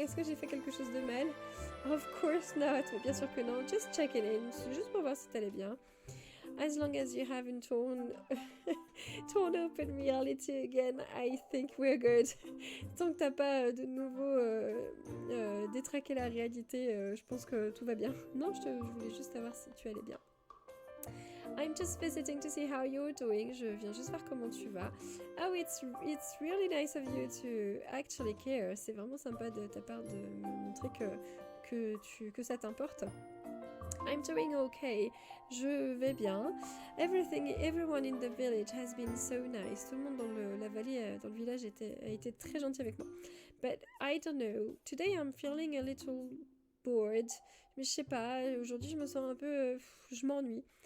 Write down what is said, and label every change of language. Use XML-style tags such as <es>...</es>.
<fr>Est-ce que j'ai fait quelque chose de mal?</fr> <en>Of course not.</en> <fr>Mais bien sûr que non.</fr> <en>Just checking in.</en> <fr>C'est juste pour voir si t'allais bien.</fr> <en>As long as you haven't torn open reality again, I think we're good.</en> <fr>Tant que t'as pas de nouveau détraqué la réalité, je pense que tout va bien. Non, je voulais juste savoir si tu allais bien.</fr> <en>I'm just visiting to see how you're doing.</en> <fr>Je viens juste voir comment tu vas.</fr> <en>Oh, it's really nice of you to actually care.</en> <fr>C'est vraiment sympa de ta part de me montrer que ça t'importe.</fr> <en>I'm doing okay.</en> <fr>Je vais bien.</fr> <en>Everyone in the village has been so nice.</en> <fr>Tout le monde dans la vallée, dans le village a été très gentil avec moi.</fr> <en>But I don't know. Today I'm feeling a little bored.</en> <fr>Mais je sais pas. Aujourd'hui je me sens un peu, je m'ennuie.</fr>